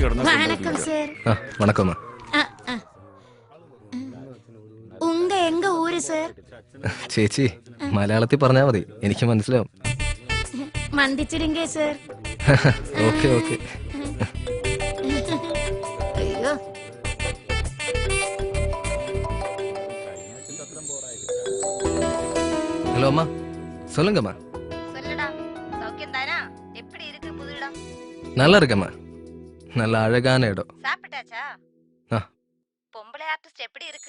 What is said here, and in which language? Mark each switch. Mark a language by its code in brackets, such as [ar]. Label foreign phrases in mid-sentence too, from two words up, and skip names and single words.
[ta] വണക്കം. எங்க ஊர் சார்? [ml] ചേച്ചി മലയാളത്തിൽ പറഞ്ഞാ മതി, എനിക്ക് മനസ്സിലാവും. [ta] மந்திச்சிடுங்கே சார். [en] okay okay. അയ്യോ, [ta] ஹலோ அம்மா, சொல்லுங்கம்மா. நல்லா இருக்கம்மா. நல்ல அழகான இடம். சாப்பிட்டாச்சா? பொம்பளை ஆர்டிஸ்ட் எப்படி இருக்கு?